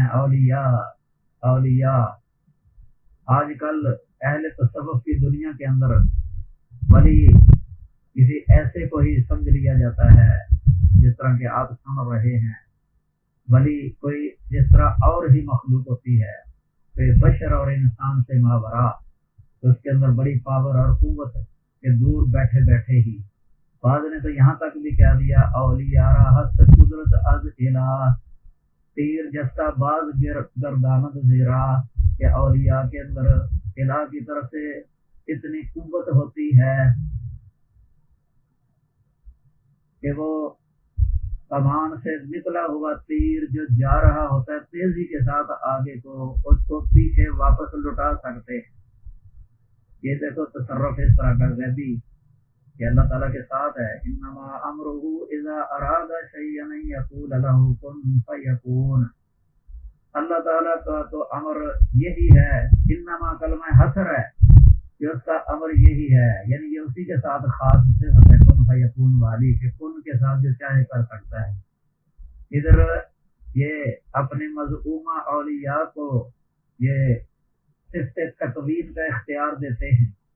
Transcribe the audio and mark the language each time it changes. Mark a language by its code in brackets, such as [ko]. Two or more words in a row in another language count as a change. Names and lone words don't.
[ur] اولیاء آج کل اہل تصوف کی دنیا کے اندر ولی کسی ایسے کو ہی سمجھ لیا جاتا ہے جس طرح کہ آپ سن رہے ہیں. ولی کوئی جس طرح اور ہی مخلوق ہوتی ہے، کوئی بشر اور انسان سے ماورا، تو اس کے اندر بڑی پاور اور قوت ہے کہ دور بیٹھے بیٹھے ہی بعض نے تو یہاں تک بھی کہہ دیا [fa] اولیاء راحت قدرت از الہ، تیر جستا باز گردانت زیرا، [ur] کہ اولیاء کے اندر الہ کی طرف سے اتنی قوت ہوتی ہے کہ وہ کمان سے نکلا ہوا تیر جو جا رہا ہوتا ہے تیزی کے ساتھ آگے کو اس کو پیچھے واپس لٹا سکتے ہیں. یہ دیکھو تصرف اس طرح کا غیبی کہ اللہ تعالیٰ کے ساتھ ہے. [ar] انما امرہ اذا اراد شیئا ان یقول له کن فیکون. [ur] اللہ تعالیٰ کا تو امر یہی ہے. انما کلمہ حصر ہے کہ اس کا امر یہی ہے، یعنی یہ اسی کے ساتھ خاص صفت ہے [ar] کن فیکون [ur] والی، کہ کن کے ساتھ جو چاہے کر سکتا ہے. ادھر یہ اپنے مذعومہ اولیاء کو یہ صفت تکوین کا اختیار دیتے ہیں.